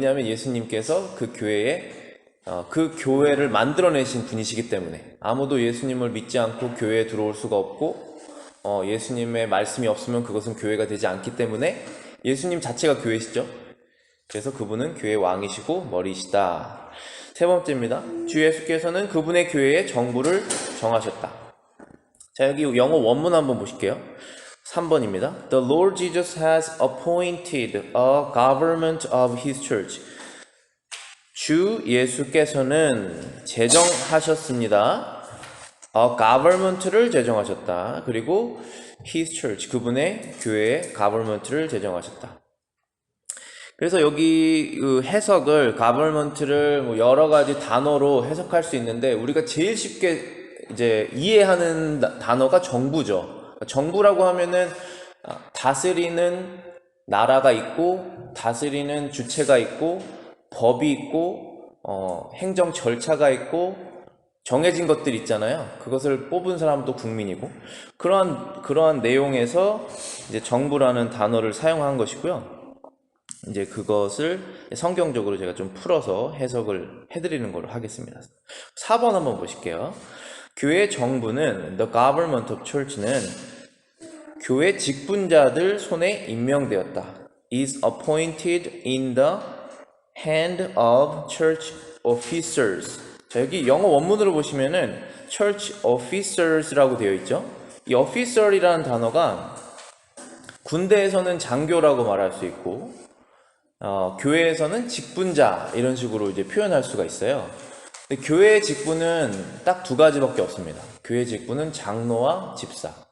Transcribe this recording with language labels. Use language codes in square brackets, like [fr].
[ko] 왜냐하면 예수님께서 그 교회를 만들어내신 분이시기 때문에 아무도 예수님을 믿지 않고 교회에 들어올 수가 없고 예수님의 말씀이 없으면 그것은 교회가 되지 않기 때문에 예수님 자체가 교회시죠. 그래서 그분은 교회의 왕이시고 머리시다. 세 번째입니다. 주 예수께서는 그분의 교회의 정부를 정하셨다. 자, 여기 영어 원문 한번 보실게요. 3번입니다. [en] The Lord Jesus has appointed a government of his church. [ko] 주 예수께서는 제정하셨습니다. A government를 제정하셨다. 그리고 his church, 그분의 교회의 government를 제정하셨다. 그래서 여기 해석을 government를 여러 가지 단어로 해석할 수 있는데 우리가 제일 쉽게 이제 이해하는 단어가 정부죠. 정부라고 하면은 다스리는 나라가 있고 다스리는 주체가 있고 법이 있고 행정 절차가 있고 정해진 것들이 있잖아요. 그것을 뽑은 사람도 국민이고 그러한 내용에서 이제 정부라는 단어를 사용한 것이고요. 이제 그것을 성경적으로 제가 좀 풀어서 해석을 해드리는 걸로 하겠습니다. 4번 한번 보실게요. 교회 정부는 [en] The Government of Church [ko] 는 교회 직분자들 손에 임명되었다. [en] Is appointed in the hand of church officers. [ko] 자, 여기 영어 원문으로 보시면은 church officers라고 되어 있죠. 이 officer이라는 단어가 군대에서는 장교라고 말할 수 있고 교회에서는 직분자 이런 식으로 이제 표현할 수가 있어요. 근데 교회의 직분은 딱 2가지밖에 없습니다. 교회 직분은 장로와 집사.